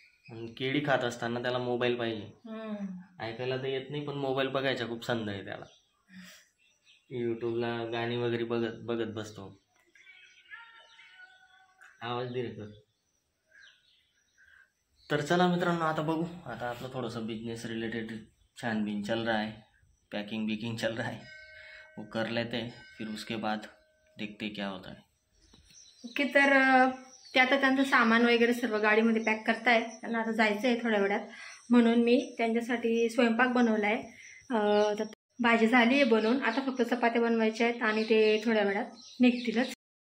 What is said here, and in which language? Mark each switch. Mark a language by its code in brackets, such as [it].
[mr] आणि केळी खात असताना त्याला मोबाईल पाहिजे. ऐकायला तर येत नाही, पण मोबाईल बघायचा खूप छंद आहे त्याला. यूट्यूबला गाणी वगैरे बघत बघत बसतो. आवाज दे रे कर. तर चला मित्रांनो, आता बघू. आता आपलं थोडंसं बिजनेस रिलेटेड [hi] छानबीन चल रहा है, पैकिंग बिकिंग चल रहा है, वो कर लेते हैं, फिर उसके बाद देखते क्या होता है. [en] Okay. [mr] तर ते आता त्यांचं सामान वगैरे सर्व गाडीमध्ये पॅक करताय. त्यांना आता जायचं आहे थोड्या वेळात, म्हणून मी त्यांच्यासाठी स्वयंपाक बनवला आहे. तर भाजी झाली आहे बनवून, आता फक्त चपात्या बनवायच्या आहेत आणि ते थोड्या वेळात निघतीलच.